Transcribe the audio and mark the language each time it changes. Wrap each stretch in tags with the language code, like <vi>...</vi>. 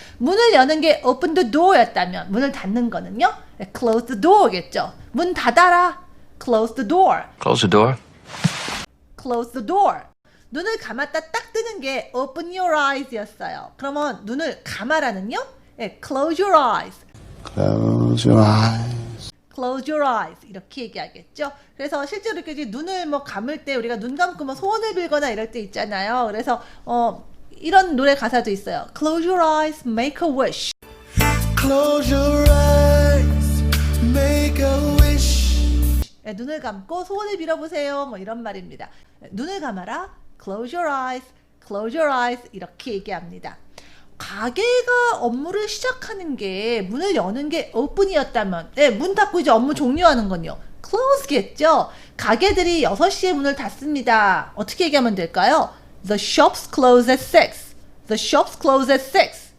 <ko>문을 여는 게</ko> <en>open the door</en> <ko>였다면 문을 닫는 거는요,</ko> <en>close the door</en> <ko>겠죠. 문 닫아라.</ko> <en>close the door. Close the door. close the door.</en> <ko>눈을 감았다 딱 뜨는 게</ko> <en>open your eyes</en> <ko>였어요. 그러면 눈을 감아라는요,</ko> <en>close your eyes. Close your eyes. Close your eyes</en> <ko>이렇게 얘기하겠죠. 그래서 실제로 이렇게 이제 눈을 뭐 감을 때 우리가 눈 감고 뭐 소원을 빌거나 이럴 때 있잖아요. 그래서 이런 노래 가사도 있어요.</ko> <en>Close your eyes, make a wish. Close your eyes. Make a wish.</en> <ko>눈을 감고 소원을 빌어보세요. 뭐 이런 말입니다. 눈을 감아라.</ko> <en>Close your eyes, close your eyes</en> <ko>이렇게 얘기합니다. 가게가 업무를 시작하는 게 문을 여는 게 open이었다면 문 닫고 이제 업무 종료하는 건요, close겠죠. 가게들이 6시에 문을 닫습니다. 어떻게 얘기하면 될까요?</ko> <en>The shops close at 6. The shops close at 6.</en>